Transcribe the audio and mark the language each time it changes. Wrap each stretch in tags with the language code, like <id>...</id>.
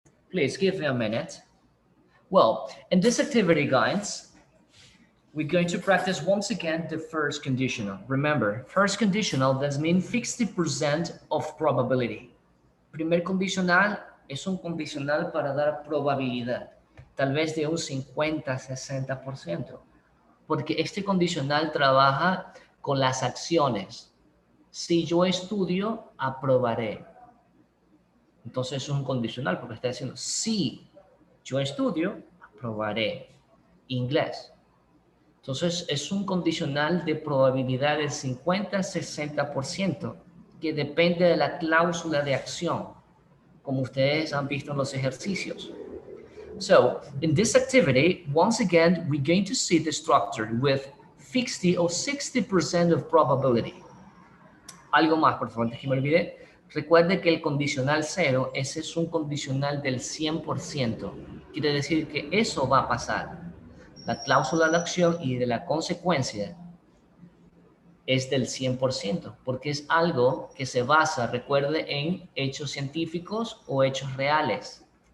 <en>Please give me a minute. Well, in this activity, guys, we're going to practice once again the first conditional. Remember, first conditional does mean 60% of probability.</en> <es>Primer condicional es un condicional para dar probabilidad, tal vez de un 50-60%, porque este condicional trabaja con las acciones. Si yo estudio, aprobaré. Entonces es un condicional porque está diciendo, si yo estudio, aprobaré inglés. Entonces es un condicional de probabilidad del 50-60% que depende de la cláusula de acción, como ustedes han visto en los ejercicios.</es> <en>So, in this activity, once again, we're going to see the structure with 50 or 60% of probability.</en> <es>Algo más, por favor, antes que me olvide. Recuerde que el condicional 0, ese es un condicional del 100%. Quiere decir que eso va a pasar. La cláusula de la acción y de la consecuencia es del 100%, porque es algo que se basa, recuerde, en hechos científicos o hechos reales.</es>